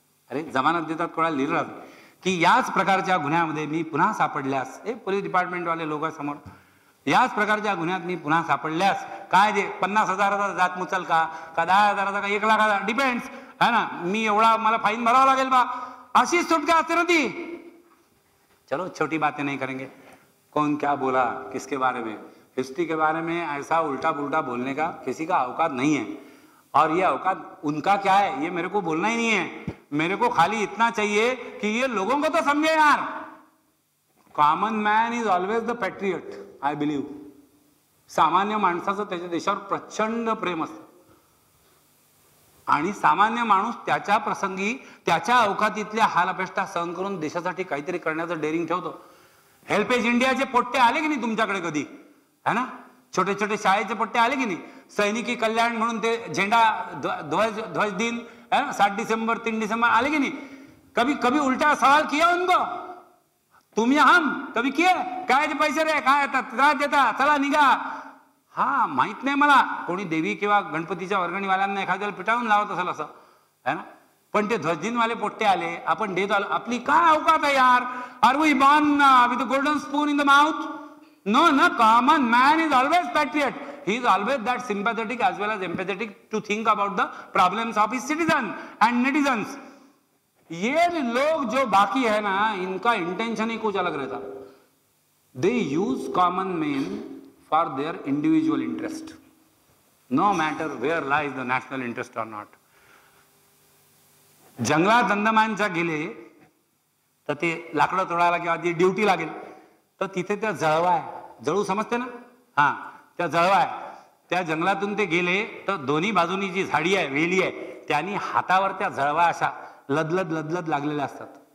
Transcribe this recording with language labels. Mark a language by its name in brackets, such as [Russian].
[Marathi] अरे जमानत देतात कोणाला, लिहिलं राहतं की याच प्रकारच्या गुन्ह्यामध्ये मी पुन्हा सापडल्यास, हे पोलीस डिपार्टमेंटवाले लोक समोर, याच प्रकारच्या गुन्ह्यात मी पुन्हा सापडल्यास काय दे, 50,000चा जात मुचल का 10,000चा का 1 लाखाचा, डिपेंड्स है ना, मी एवढा मला फाईन भरावा लागेल बा, अशी सुटका असते ना ती. [Hindi] चलो छोटी बातें नहीं करेंगे. कौन क्या बोला किसके बारे में, हिस्ट्री के बारे में ऐसा उल्टा पुल्टा बोलने का किसी का औकात नहीं है. और ये औकात उनका क्या है ये मेरे को बोलना ही नहीं है. मेरे को खाली इतना चाहिए कि ये लोगों को तो समझे यार. [English] Common man is always the patriot. I believe. [Marathi] सामान्य माणसाचं त्याच्या देशावर प्रचंड प्रेम असतं आणि सामान्य माणूस त्याच्या प्रसंगी त्याच्या अवकातीतल्या हाल अपेष्टा सहन करून देशासाठी काहीतरी करण्याचं डेअरिंग ठेवतो. हेल्पेज इंडियाचे पोट्टे आले की नाही तुमच्याकडे कधी, है ना, छोटे छोटे शाळेचे पट्टे आले की नाही. सैनिकी कल्याण म्हणून ते झेंडा ध्वज दिन 7 डिसेंबर 3 डिसेंबर आले की नाही. [Hindi] कभी कभी उल्टा सवाल किया उनको, तुम्ही हम कभी किए, [Marathi] काय पैसे रे काय येतात देता चला निघा. हा माहित नाही मला कोणी देवी किंवा गणपतीच्या वर्गणीवाल्यांना एखाद्याला पिटाळून लावत असेल असं, है ना, पण ते ध्वजदिनवाले पोट्टे आले, आपण देत आलो. आपली काय अवकात आहे यार. [English] Are we born with a golden spoon in the mouth? No ना. Common man is always patriot. He is always that sympathetic as well as empathetic to think about the problems of his citizen and netizens. [Hindi] ये लोग जो बाकी है ना, इनका intention ही कुछ अलग रहता. [English] They use common men for their individual interest, no matter where lies the national interest or not. [Marathi] जंगलात अंदमानच्या गेले तर ते लाकडं तोडायला किंवा ती ड्युटी लागेल तर तिथे त्या जळवा आहे, जळू समजते ना, हा त्या जळवा आहे. त्या जंगलातून ते गेले तर दोन्ही बाजूनी जी झाडी आहे, वेली आहे, त्यांनी हातावर त्या जळवा अशा लदलद लदलद लागलेल्या असतात.